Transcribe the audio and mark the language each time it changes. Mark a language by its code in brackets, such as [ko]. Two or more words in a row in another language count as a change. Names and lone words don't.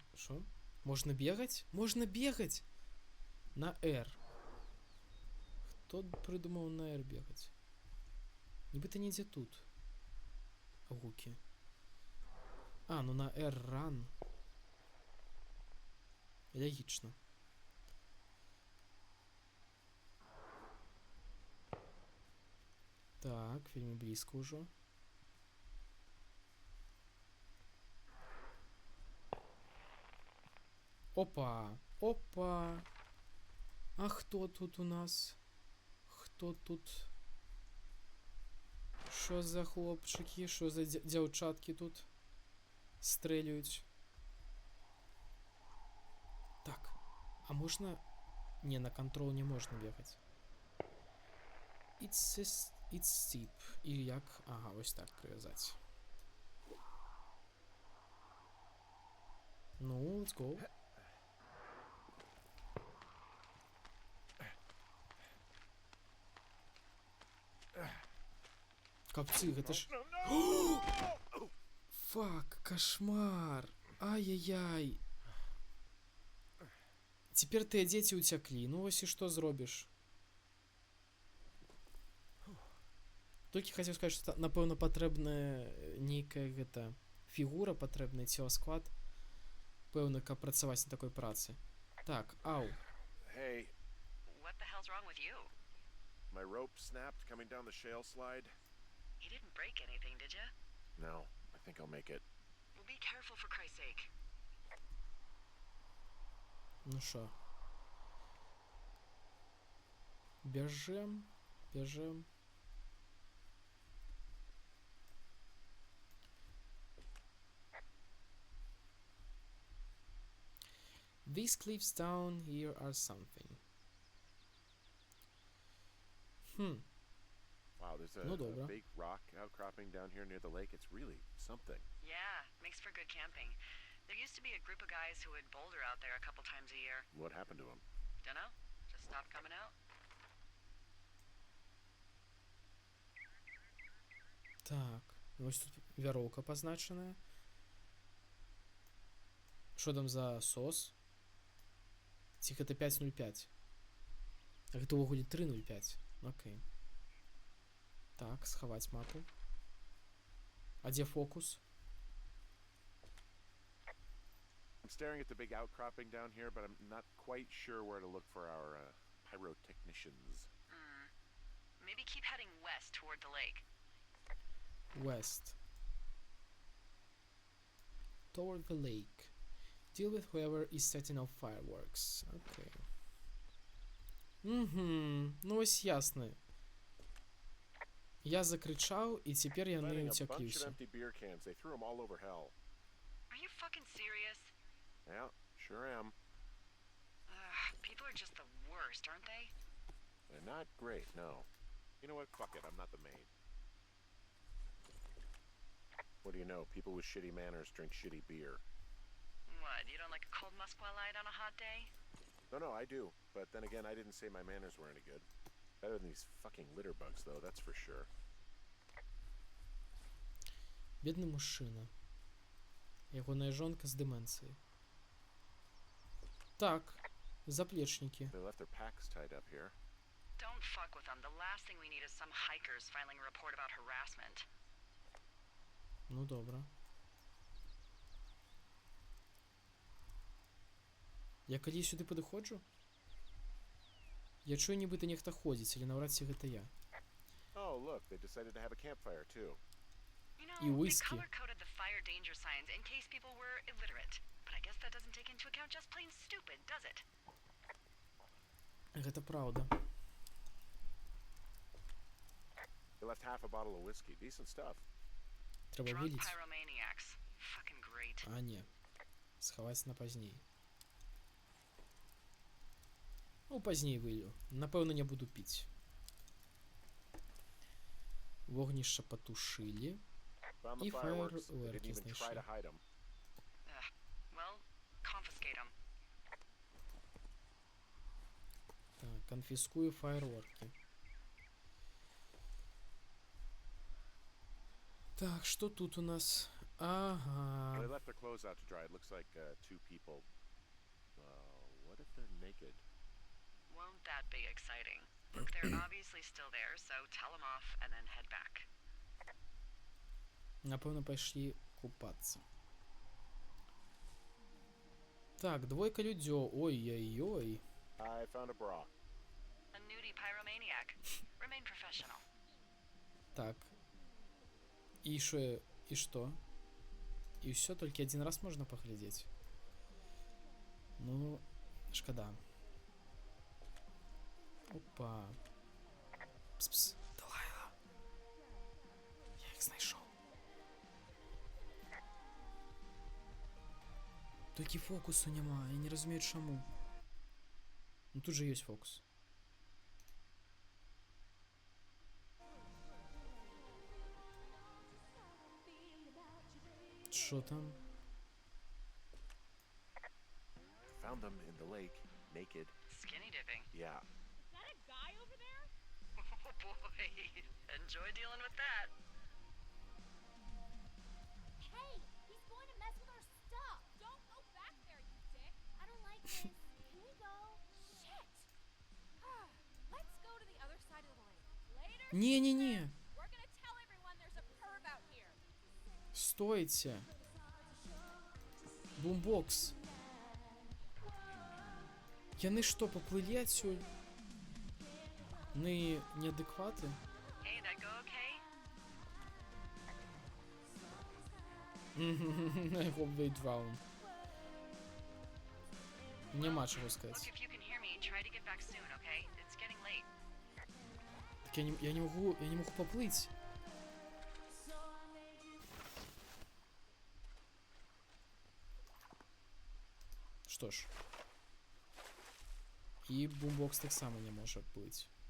[ru] Хорошо. Можно бегать? Можно бегать! На R. Кто придумал на R бегать? [uk] Нібито ніде тут. Гуки. [ru] А, ну на R run. Логично. Так, вельми близко уже. Опа! [uk] Опа! А хто тут у нас? Хто тут? Що за хлопчики? Що за дівчатки тут? Стрелюють. Так. А можна... Не, на контрол не можна бігати. [en] It's steep. [uk] І як? Ага, ось так прив'язати. Ну, [en] let's go. [ru] Капцы, это ж... Фак, кошмар. Ай-яй-яй. Теперь ты дети утекли. [uk] Ну, ось [ru] и что [uk] зробишь? Тільки хотів сказати, що, напевно, потрібна нейка гэта, фігура, потрібний тілосклад. [be] Певно, каб працювати на такой праці. Так, ау. [en] Hey, What the hell's wrong with you? my rope snapped coming down the shale slide. You didn't break anything, did you? No, I think I'll make it. Well, be careful for Christ's sake. [uk] Ну що? Біжим, біжим. [en] These cliffs down here are something. Wow, there's No a [uk] dobra. [en] big rock outcropping down here near the lake. It's really something. Yeah, makes for good camping. There used to be a group of guys who would boulder out there a couple times a year. What happened to him? Dunno? Just stopped coming out? [uk] Так, ось тут вяроўка позначеная. Що там за сос? [be] Ці гэта 5.05. А гэта ўвогуле 3.05. Окей. Так, схаваць мапу. А дзе фокус? [en] I'm staring at the big outcropping down here, but I'm not quite sure where to look for our pyrotechnicians. Maybe keep heading west toward the lake. West. Toward the lake. Deal with whoever is setting off fireworks. [uk] Окей. Ну ось ясно. Я закричав, і тепер я не [en] Finding a bunch of [uk] утяклівся. [en] empty beer cans. They threw them all over hell. Are you fucking serious? Yeah, sure am. People are just the worst, aren't they? They're not great, no. You know what? Fuck it. I'm not the maid. What do you know? People with shitty manners drink shitty beer. What, you don't like a cold Musqualite on a hot day? No, I do. But then again, I didn't say my manners were any good. Better than these fucking litter bugs, though, that's for sure. [uk] Бідний мужчина. [be] Ягоная жонка з деменцією. Так, заплечники. [en] They left their packs tied up here. Don't fuck with them. The last thing we need is some hikers filing a report about harassment. [uk] Ну добре. Я коли сюди підходжу? Я чую, нібито нехто ходить, але навряд чи гэта я. [en] Oh, look, they decided to have a campfire, too. You know, [uk] І [en] they whisky. color-coded the fire danger signs in case people were illiterate. But I guess that doesn't take into account just plain stupid, does it? [be] Гэта правда. [en] They left half a bottle of whiskey. Decent stuff. [uk] Треба [en] Drunk [uk] вилить. [en] pyromaniacs. Fucking great. [be] А, ні. Сховать на пазней. Ну, пазней вылью. Напэўна, не буду піць. Вогнішча патушылі. [en] Found the [uk] І [en] fireworks. They [uk] фаєрверки [en] didn't even try [uk] знайшли. [en] to hide them. Well, confiscate them. [uk] Так, конфіскую фаєрворки. Так, що тут у нас? [en] Well, they [uk] Ага. [en] left their clothes out to dry. It looks like two people. What if they're naked? Won't that be exciting? They're obviously still there, so tell them off and then head back. [uk] Напевно, пішли купатися. Так, двойка людьо. Ой-ой-ой. [en] I found a bra. A nudie pyromaniac. Remain professional. [ru] Так. И шо? И что? И все, только один раз можно поглядеть. [uk] Ну, шкода. Опа. Пс-пс. Далайла. Я їх знайшов. Тільки фокусу нема, я не розумію чому. Ну тут же є фокус. Що там? [en] Found them in the lake, naked. Skinny dipping. Yeah. Is that a guy over there? Oh boy. Enjoy dealing with that. Hey, he's going to mess with our stuff. Don't go back there, you dick. I don't like this. Can we go? Shit. Let's go to the other side of the lake. Later. [ru] Не-не-не. [en] We're gonna tell everyone there's a perv out here. [ru] Стойте. Бумбокс. Яны что, поплыли отсюда? Ну неадекваты? [en] Hey, that go okay? I hope they drown. [ru] Нема чего [en] Look, [ru] сказать. [en] if you can hear me, try to get back soon, okay? It's getting late. [ru] Так я не могу поплыть. Что ж. [uk] І бумбокс так само не може плыть.